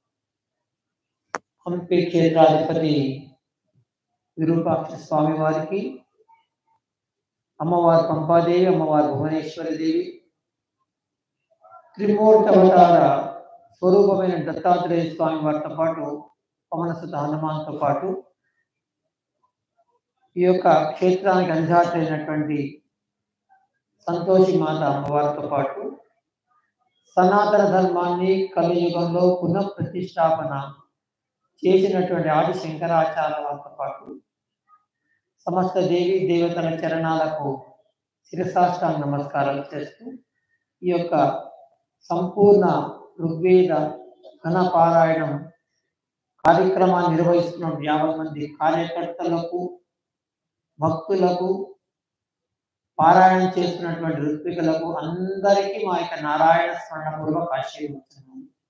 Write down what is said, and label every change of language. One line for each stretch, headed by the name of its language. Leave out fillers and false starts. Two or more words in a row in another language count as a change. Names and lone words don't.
Telugu: హంపీ క్షేత్రాధిపతి విరూపాక్ష స్వామి వారికీ అమ్మవార పంపాదేవి అమ్మవార భువనేశ్వరీ దేవి త్రిమూర్తవతార స్వరూపమైన దత్తాత్రేయ స్వామి వారితో పాటు పవనసుత హనుమాన్తో పాటు ఈ యొక్క క్షేత్రానికి అధిష్టాత్రి అయినటువంటి సంతోషి మాత అమ్మవారితో పాటు సనాతన ధర్మాన్ని కలియుగంలో పునః ప్రతిష్టాపన చేసినటువంటి ఆది శంకరాచార్య వారితో పాటు సమస్త దేవి దేవతల చరణాలకు శిరసాష్టాంగ నమస్కారాలు చేస్తూ ఈ యొక్క సంపూర్ణ ఋగ్వేద ఘన పారాయణం కార్యక్రమాన్ని నిర్వహిస్తున్న 50 మంది కార్యకర్తలకు భక్తులకు పారాయణం చేస్తున్నటువంటి ఋత్వికులకు అందరికీ మా యొక్క నారాయణ స్మరణ పూర్వక ఆశీర్వదిస్తున్నాము.